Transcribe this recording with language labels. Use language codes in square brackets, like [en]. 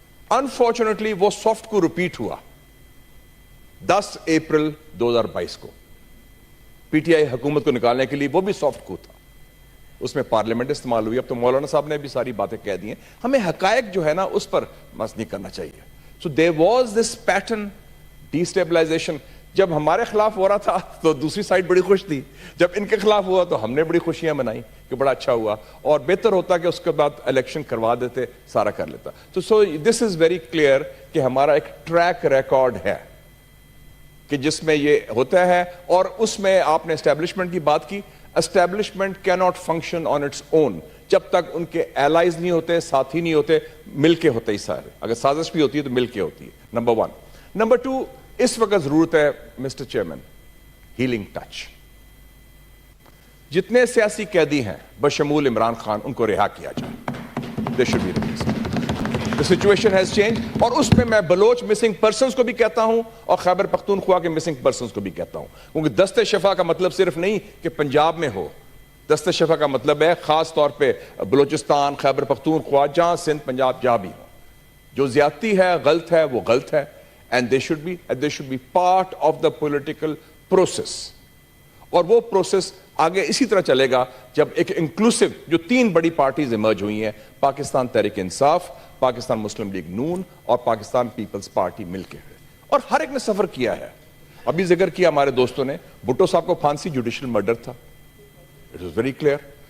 [ur] Unfortunately وہ soft کو repeat ہوا 10 اپریل 2022 کو پی ٹی آئی حکومت کو نکالنے کے لیے, وہ بھی سافٹ کو تھا, اس میں پارلیمنٹ استعمال ہوئی. اب تو مولانا صاحب نے بھی ساری باتیں کہہ دی ہیں, ہمیں حقائق جو ہے نا اس پر مس نہیں کرنا چاہیے. [en] So there was this pattern destabilization. [ur] جب ہمارے خلاف ہو رہا تھا تو دوسری سائڈ بڑی خوش تھی, جب ان کے خلاف ہوا تو ہم نے بڑی خوشیاں منائی کہ بڑا اچھا ہوا, اور بہتر ہوتا کہ اس کے بعد الیکشن کروا دیتے, سارا کر لیتا. تو [en] so this is very clear [ur] کہ ہمارا ایک ٹریک ریکارڈ ہے کہ جس میں یہ ہوتا ہے. اور اس میں آپ نے اسٹیبلشمنٹ کی بات کی. اسٹیبلشمنٹ کی [en] not function on its own [ur] جب تک ان کے ایلائز نہیں ہوتے, ساتھی نہیں ہوتے, مل کے ہوتے ہی سارے. اگر سازش بھی ہوتی ہے تو مل کے ہوتی ہے, نمبر 1. نمبر 2, اس وقت ضرورت ہے مسٹر چیئرمین ہیلنگ ٹچ. جتنے سیاسی قیدی ہیں بشمول عمران خان ان کو رہا کیا جائے. [en] They should be released. The situation has changed. [ur] اور اس میں بلوچ مسنگ پرسنز کو بھی کہتا ہوں اور خیبر پختونخوا کے مسنگ پرسنز کو بھی کہتا ہوں, کیونکہ دست شفا کا مطلب صرف نہیں کہ پنجاب میں ہو. دست شفا کا مطلب ہے خاص طور پہ بلوچستان, خیبر پختونخوا, جہاں سندھ, پنجاب, جہاں بھی ہو. جو زیادتی ہے, غلط ہے, وہ غلط ہے. [en] And they should be part of the political process. [ur] اور وہ پروسیس آگے اسی طرح چلے گا جب ایک انکلوسیو جو 3 بڑی پارٹیز ایمرج ہوئی ہیں, پاکستان تحریک انصاف, پاکستان مسلم لیگ نون اور پاکستان پیپلز پارٹی مل کے, اور ہر ایک نے سفر کیا ہے. ابھی ذکر کیا ہمارے دوستوں نے, بھٹو صاحب کو پھانسی جوڈیشل مرڈر تھا, [en] It was very clear.